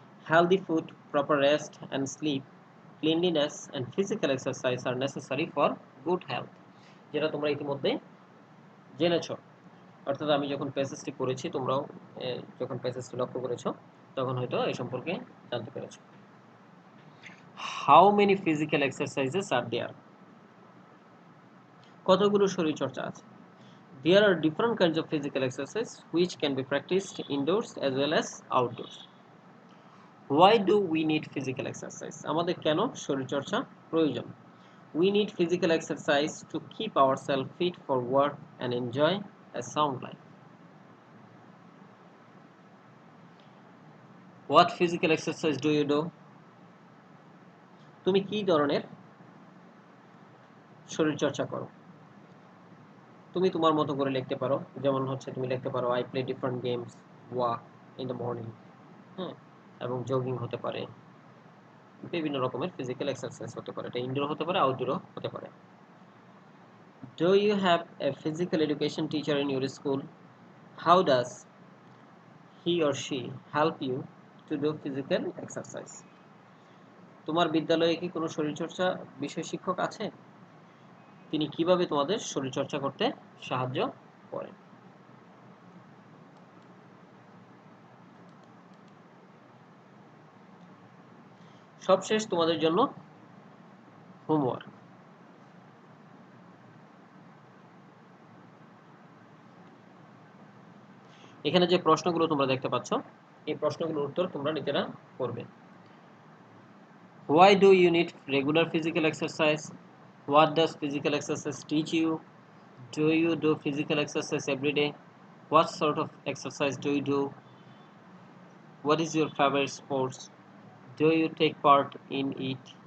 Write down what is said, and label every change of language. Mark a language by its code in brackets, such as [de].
[en] healthy food, proper rest and sleep, cleanliness and physical exercise are necessary for good health, [bn] যেটা তোমরা ইতিমধ্যে জেনেছ। অর্থাৎ আমি যখন প্যাসেজটি পড়েছি, তোমরাও যখন প্যাসেজটি লক্ষ্য করেছো তখন হয়তো এই সম্পর্কে জানতে পেরেছো। [en] how many physical exercises are there, [bn] কতগুলো শরীরচর্চা আছে। [en] There are different kinds of physical exercise which can be practiced indoors as well as outdoors. Why do we need physical exercise? [bn] আমাদের কেন শরীরচর্চা প্রয়োজন? [en] We need physical exercise to keep ourselves fit for work and enjoy a sound life. What physical exercise do you do? [bn] তুমি কি ধরনের শরীর চর্চা করো? তুমি তোমার মতো করে লিখতে পারো, যেমন হচ্ছে তুমি লিখতে পারো [en] I play different games, walk in the morning, [bn] হ্যাঁ, এবং জগিং হতে পারে, বিভিন্ন রকমের ফিজিক্যাল এক্সারসাইজ হতে পারে, এটা ইনডোর হতে পারে, আউটডোরও হতে পারে। [en] Do you have a physical education teacher in your school? How does he or she help you to do physical exercise? [bn] তোমার বিদ্যালয়ে কি কোনো শরীরচর্চা বিষয় শিক্ষক আছে? তিনি কিভাবে তোমাদের শরীরচর্চা করতে সাহায্য করেন? সবশেষ তোমাদের জন্য হোমওয়ার্ক। এখানে যে প্রশ্নগুলো তোমরা দেখতে পাচ্ছ, এই প্রশ্নগুলোর উত্তর তোমরা নিজেরা করবে। [en] Why do you need regular physical exercise? What does physical exercise teach you? Do you do physical exercise every day? What sort of exercise do you do? What is your favorite sports? Do you take part in it?